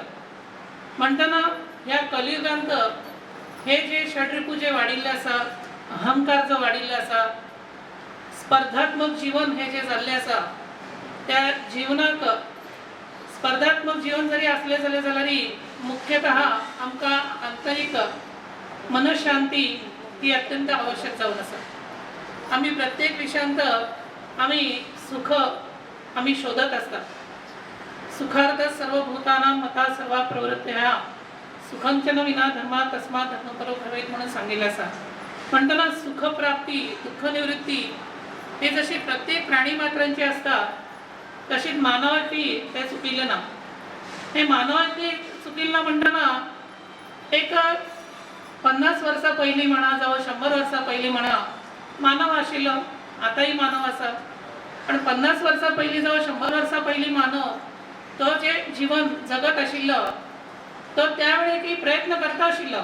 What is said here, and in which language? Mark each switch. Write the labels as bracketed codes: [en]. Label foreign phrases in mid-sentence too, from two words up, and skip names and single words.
[kok] म्हणटाना ह्या कलियुगांत हे जे षड्रिपू जे वाडिल्ले आसा अहंकार जो वाडिल्लो आसा स्पर्धात्मक जीवन हे जे जाल्लें आसा त्या जीवनाक स्पर्धात्मक जीवन जरी असले जाल्यार मुख्यतः आमकां आंतरिक मनशांती ही अत्यंत आवश्यक जावन आसा. आमी प्रत्येक विशयांत आमी सुख आमी शोधत आसता. [sa] सुखार्थ सर्वभूतानां मता सर्वा प्रवृत्त्या सुखंचन विना धर्मा तस्मात् धर्मपरो भवेत् [kok] म्हणून सांगिल्लें आसा. म्हणटना सुख प्राप्ती दुःख निवृत्ती हे जशी प्रत्येक प्राणी मात्रांची असता तशीच मानवाची ते चुकिल्ले ना. हे मानवाची चुकिल्ले ना म्हणटाना एक 50 वर्सां पयलीं म्हणा जावं 100 वर्सां पयलीं म्हणा मानव आशिल्लो. आतांय मानव आसा पण 50 वर्सां पयलीं जावं 100 वर्सां पयलीं मानव तो जे जीवन जगत आशिल्लो तो त्या वेळेक प्रयत्न करता आशिल्लो.